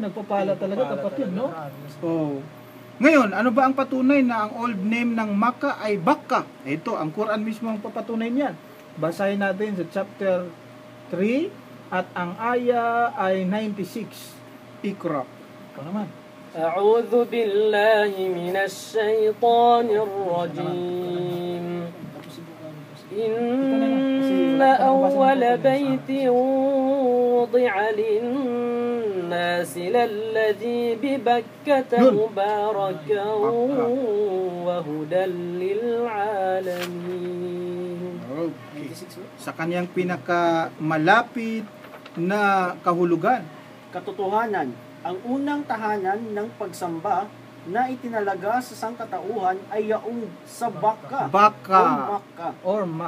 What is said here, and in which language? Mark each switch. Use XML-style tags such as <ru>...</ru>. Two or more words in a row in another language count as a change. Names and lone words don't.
<tl>Pinagpapala talaga, kapatid, no? Oh. Ngayon, ano ba ang patunay na ang</tl> <en>old name</en> <tl>ng Makkah ay Bakka? Ito, ang Quran mismo ang papatunay niyan. Basahin natin sa chapter 3 at ang aya ay 96. Iqra. Ito naman.</tl> <ar>أعوذ بالله من الشيطان الرجيم إن أول بيت وضع للناس للذي ببكة مباركا وهدى للعالمين.</ar> <tl>Okay. Sa kanyang pinakamalapit na kahulugan. Katotohanan, ang unang tahanan ng pagsamba na itinalaga sa sangkatauhan ay yaong sa Bakka Or Makkah.</tl>